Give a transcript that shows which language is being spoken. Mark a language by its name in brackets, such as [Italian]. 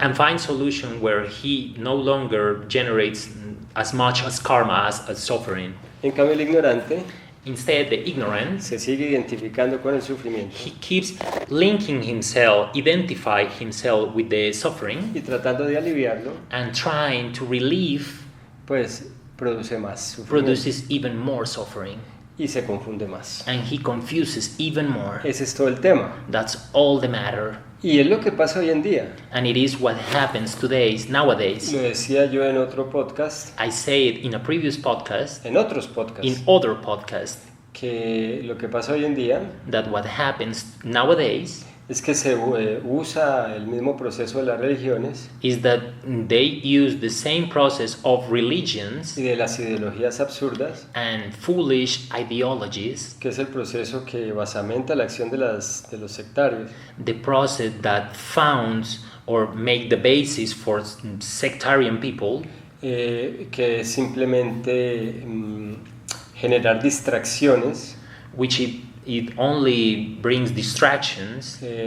[English] and find solution where he no longer generates as much as karma as suffering. [Spanish] En cambio, el ignorante [English] Instead, the ignorant, [Spanish] se sigue identificando con el sufrimiento [English] he keeps linking himself, identify himself with the suffering [Spanish] y tratando de aliviarlo, [English] and trying to relieve [Spanish] pues produce más sufrimiento [English] produces even more suffering [Spanish] y se confunde más. [English] and he confuses even more. [Spanish] Ese es todo el tema. [English] That's all the matter. [Spanish] Y es lo que pasa hoy en día. [English] And it is what happens nowadays. [Spanish] Lo decía yo en otro podcast, [English] I say it in a previous podcast, [Spanish] en otros podcasts, [English] in other podcasts, [Spanish] que lo que pasa hoy en día [English] that what happens nowadays [Spanish] es que se usa el mismo proceso de las religiones [English] is that they use the same process of religions [Spanish] y de las ideologías absurdas, [English] and foolish ideologies, [Spanish] que es el proceso que basamenta la acción de los sectarios, [English] the process that founds or make the basis for sectarian people, [Spanish] que es simplemente generar distracciones, [English] which it only brings distractions,